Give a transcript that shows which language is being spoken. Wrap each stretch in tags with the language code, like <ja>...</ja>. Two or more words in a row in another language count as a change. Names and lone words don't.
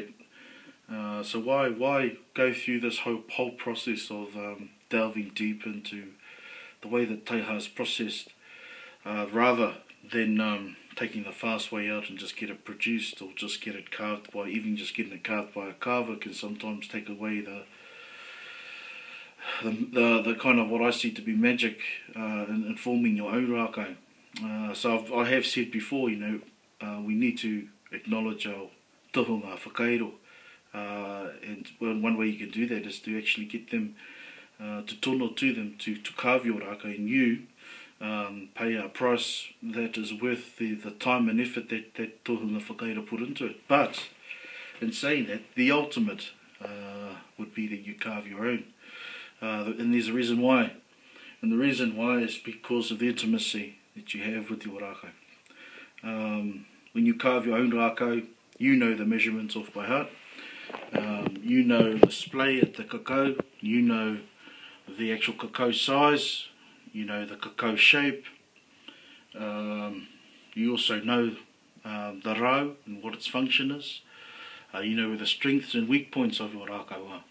<en>So why go through this whole process of delving deep into the way that taiaha is processed, rather than taking the fast way out and just get it produced, or just get it carved by, even just getting it carved by a carver can sometimes take away the kind of what I see to be magic in forming your own rākau. So I have said before, you know, we need to acknowledge our</en> <mi>tohunga whakaero,</mi> <en>and one way you can do that is to actually get them to tono to them to carve your rākau, and you pay a price that is worth the time and effort that</en> <mi>tohunga whakaero</mi> <en>put into it. But in saying that, the ultimate would be that you carve your own, and there's a reason why, and the reason why is because of the intimacy that you have with your rākau. When you carve your own rākau, you know the measurements off by heart, you know the splay at the cacao, you know the actual cacao size, you know the cacao shape, you also know the rau and what its function is, you know where the strengths and weak points of your rākau are.</en>